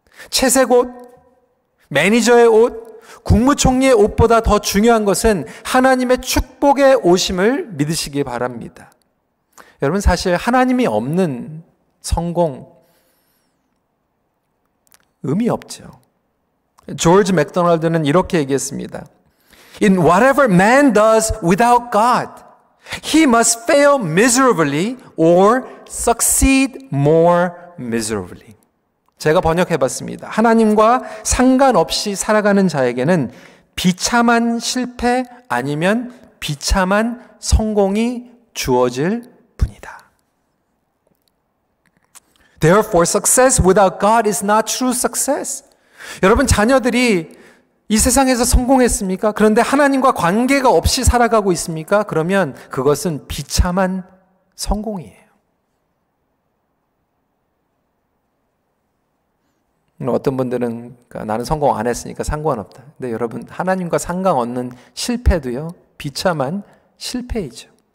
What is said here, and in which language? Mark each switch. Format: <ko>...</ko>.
<ko>채색 옷, 매니저의 옷, 국무총리의 옷보다 더 중요한 것은 하나님의 축복의 옷임을 믿으시기 바랍니다. 여러분 사실 하나님이 없는 성공 의미 없죠. 조지 맥도날드는 이렇게 얘기했습니다.</ko> <en>In whatever man does without God, he must fail miserably or succeed more miserably.</en> <ko>제가 번역해 봤습니다. 하나님과 상관없이 살아가는 자에게는 비참한 실패 아니면 비참한 성공이 주어질 뿐이다.</ko> <en>Therefore, success without God is not true success.</en> <ko>여러분 자녀들이 이 세상에서 성공했습니까? 그런데 하나님과 관계가 없이 살아가고 있습니까? 그러면 그것은 비참한 성공이에요. 어떤 분들은 나는 성공 안 했으니까 상관없다. 근데 여러분 하나님과 상관없는 실패도요 비참한 실패이죠.</ko>